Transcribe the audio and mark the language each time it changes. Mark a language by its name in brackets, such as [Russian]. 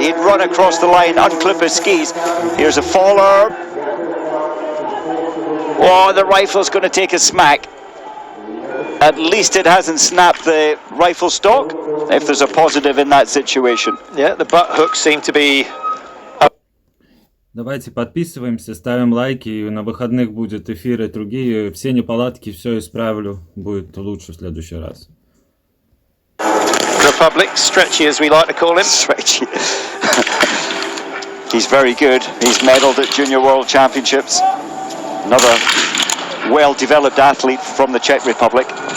[English] He'd run across the line, unclip his skis. Here's a faller. Oh, the rifle's going to take a smack. At least it hasn't snapped the rifle stock, if there's a positive in that situation. Yeah, the butt hooks seem to be... [Russian] Давайте подписываемся, ставим лайки, и на выходных будет эфиры другие. Все неполадки, все исправлю. Будет лучше в следующий раз. [English] Republic, Stretchy as we like to call him. Stretchy. He's very good. He's medalled at Junior World Championships. Another well-developed athlete from the Czech Republic.